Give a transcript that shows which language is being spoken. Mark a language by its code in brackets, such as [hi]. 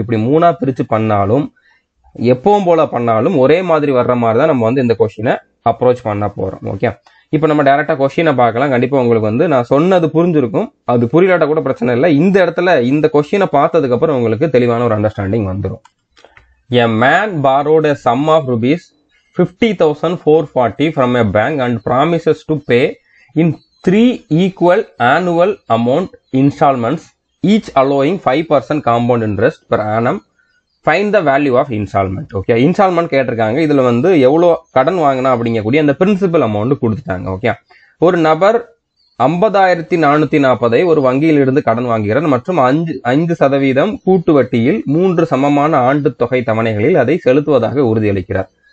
[ta] இப்படி 3ஆ பிரிச்சு பண்ணாலும் எப்பவும் போல பண்ணாலும் ஒரே மாதிரி வர்ற மாதிரி தான் நம்ம வந்து இந்த கொஸ்டினை அப்ரோச் பண்ண போறோம். ஓகே, இப்போ நம்ம டைரக்டா கொஸ்டினை பார்க்கலாம். கண்டிப்பா உங்களுக்கு வந்து நான் சொன்னது புரிஞ்சிருக்கும். அது புரியலாட்ட கூட பிரச்சனை இல்லை. இந்த இடத்துல இந்த கொஸ்டினை பார்த்ததுக்கு அப்புறம் உங்களுக்கு தெளிவான ஒரு அண்டர்ஸ்டாண்டிங் வந்துடும். [en] A man borrowed a sum of rupees 50,440 from a bank and promises to pay in 3 equal annual amount installments, each allowing 5% compound interest per annum. Find the value of installment. [ta] Okay, instalment கேட்டிருக்காங்க. இதுல வந்து எவ்வளோ கடன் வாங்கினா அப்படிங்கக்கூடிய அந்த principal amount கொடுத்துட்டாங்க. Okay, ஒரு நபர் 50,440 ஒரு வங்கியில் இருந்து கடன் வாங்குகிறார் மற்றும் 5% கூட்டு வட்டியில் 3 சமமான ஆண்டு தொகை தவணைகளில் அதை செலுத்துவதாக உறுதியளிக்கிறார்.